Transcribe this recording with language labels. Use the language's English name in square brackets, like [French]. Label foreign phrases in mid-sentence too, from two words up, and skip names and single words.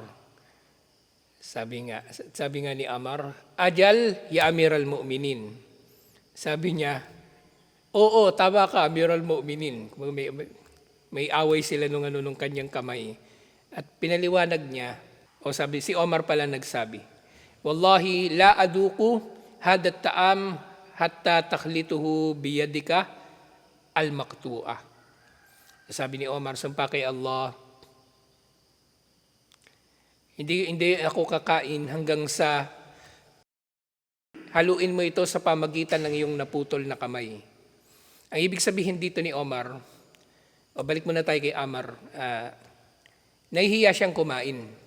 [Filipino] Sabi nga ni Amar, [Arabic] أجل يا أمير المؤمنين. [Filipino] Sabi niya, Oo, tama ka, [Arabic] أمير المؤمنين. [Filipino] May away sila nung kanyang kamay. At pinaliwanag niya, o sabi, si Omar pala nagsabi, [Arabic] والله لا أذوق هذا الطعام حتى تخلطه بيدك المقطوعة. [Filipino] Sabi ni Omar, sumpa kay Allah, hindi ako kakain hanggang sa haluin mo ito sa pamagitan ng iyong naputol na kamay. Ang ibig sabihin dito ni Omar, o balik muna tayo kay Amar, nahihiya siyang kumain.